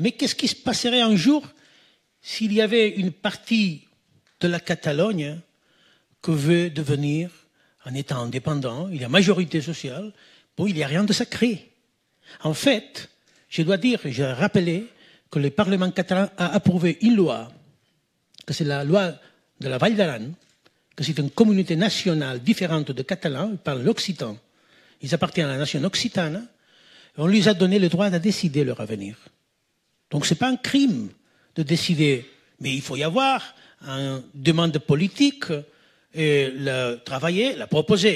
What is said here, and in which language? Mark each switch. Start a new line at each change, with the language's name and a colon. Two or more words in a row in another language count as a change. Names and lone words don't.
French: Mais qu'est-ce qui se passerait un jour s'il y avait une partie de la Catalogne qui veut devenir un État indépendant? Il y a majorité sociale. Bon, il n'y a rien de sacré. En fait, je dois dire, et je vais rappeler, que le Parlement catalan a approuvé une loi, que c'est la loi de la Vall d'Aran, que c'est une communauté nationale différente de Catalans, ils parlent l'occitan. Ils appartiennent à la nation occitane, et on lui a donné le droit de décider leur avenir. Donc ce n'est pas un crime de décider, mais il faut y avoir une demande politique, et la travailler, la proposer.